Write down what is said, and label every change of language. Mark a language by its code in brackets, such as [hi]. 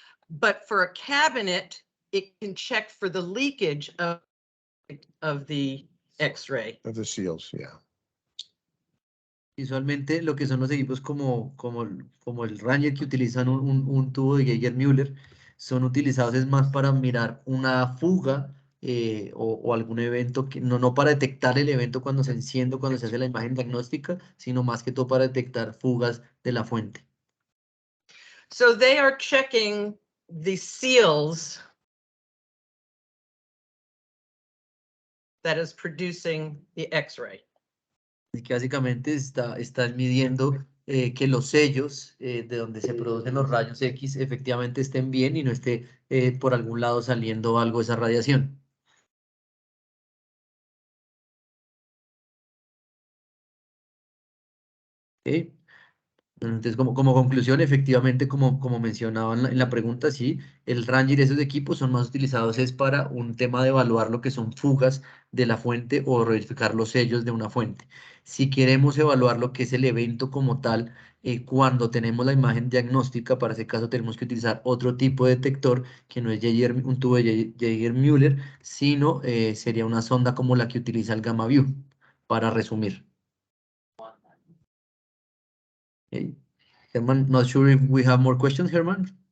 [en] But for a cabinet, it can check for the leakage of the X-ray. Of the seals, yeah. [es] Visualmente, lo que son los equipos como el Ranger que utilizan un tubo de Geiger-Müller, son utilizados es más para mirar una fuga o algún evento, que no para detectar el evento cuando se enciende, cuando se hace la imagen diagnóstica, sino más que todo para detectar fugas de la fuente. [en] So they are checking the seals that is producing the X-ray. [es] Así que básicamente están midiendo que los sellos de donde se producen los rayos X efectivamente estén bien y no esté por algún lado saliendo algo de esa radiación. ¿Ok? Entonces, como conclusión, efectivamente, como mencionaba en la pregunta, sí, el Ranger y esos equipos son más utilizados es para un tema de evaluar lo que son fugas de la fuente o verificar los sellos de una fuente. Si queremos evaluar lo que es el evento como tal, cuando tenemos la imagen diagnóstica, para ese caso tenemos que utilizar otro tipo de detector que no es un tubo de Geiger-Müller, sino sería una sonda como la que utiliza el Gamma View, para resumir. [en] Okay. Herman, not sure if we have more questions, Herman.